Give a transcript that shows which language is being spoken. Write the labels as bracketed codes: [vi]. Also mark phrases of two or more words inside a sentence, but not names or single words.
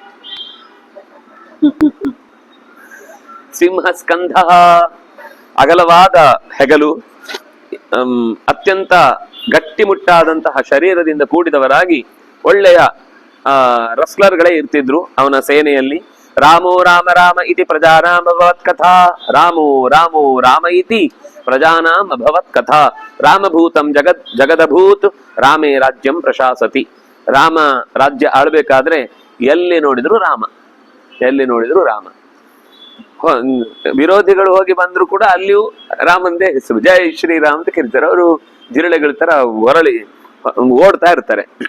[kn] ಸಿಂಹ ಸ್ಕಂಧ, ಅಗಲವಾದ ಹೆಗಲು, ಅತ್ಯಂತ ಗಟ್ಟಿಮುಟ್ಟಾದಂತಹ ಶರೀರದಿಂದ ಕೂಡಿದವರಾಗಿ ಒಳ್ಳೆಯ ರಸ್ಲರ್ಗಳೇ ಇರ್ತಿದ್ರು ಅವನ ಸೇನೆಯಲ್ಲಿ. [sa] ರಾಮೋ ರಾಮ ರಾಮ ಇತಿ ಪ್ರಜಾನಾಂ ಅಭವತ್ ಕಥಾ, ರಾಮೋ ರಾಮೋ ರಾಮ ಇತಿ ಪ್ರಜಾನಾಂ ಅಭವತ್ ಕಥಾ. ರಾಮಭೂತಂ ಜಗದಭೂತ್ ರಾಮೇ ರಾಜ್ಯಂ ಪ್ರಶಾಸತಿ. [kn] ರಾಮ ರಾಜ್ಯ ಆಳ್ಬೇಕಾದ್ರೆ ಎಲ್ಲಿ ನೋಡಿದ್ರು ರಾಮ, ಎಲ್ಲಿ ನೋಡಿದ್ರು ರಾಮ. ವಿರೋಧಿಗಳು ಹೋಗಿ ಬಂದ್ರು ಕೂಡ ಅಲ್ಲಿಯೂ ರಾಮಂದೇ ಹೆಸರು, ಜೈ ಶ್ರೀರಾಮ್ ಅಂತ ಕರೀತಾರೆ. ಅವರು ಜಿರಳೆಗಳ ತರ ಹೊರಳಿ ಓಡ್ತಾ ಇರ್ತಾರೆ.